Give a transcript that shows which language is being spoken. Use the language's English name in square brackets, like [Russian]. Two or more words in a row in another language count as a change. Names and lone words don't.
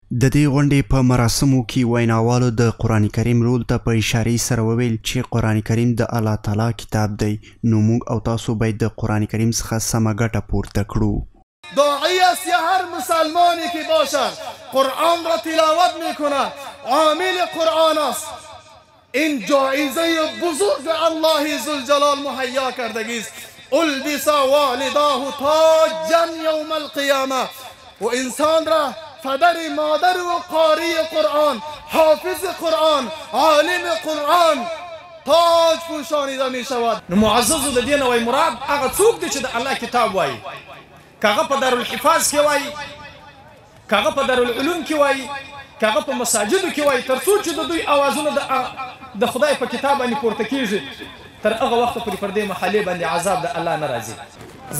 [Pashto] د دې غونډې په مراسمو کې ویناوالو د قرآن کریم رول ته په اشارې سره وویل چې قرآن کریم د الله تعالی کتاب دی، نو موږ او تاسو باید د قرآن کریم څخه سمه ګټه پورته کړو. [Persian] داعی است یا هر مسلمانی که باشد قرآن را تلاوت میکند عامل قرآن است. این جایزه بزرگ الله ذوالجلال مهیا کردگی است. [Arabic] البس والداه تاجا یوم القیامه. [Persian] و انسان را پدر مادر و قاری قرآن، حافظ قرآن، عالم قرآن تاج پوشانیده می شود. [Pashto] معزز د دین وای مراد هغه څوک دی چې د الله کتاب وای، کاغه په دارالحفاظ کې وای، کاغه په دارالعلوم کې وای، کاغه په مساجدو کې وای، تر څو چې د دوی اوازونه د خدای په کتاب باندې پورته کیږي تر هغه وخت پورې پر دې محلې باندې عذاب د الله نه راځي.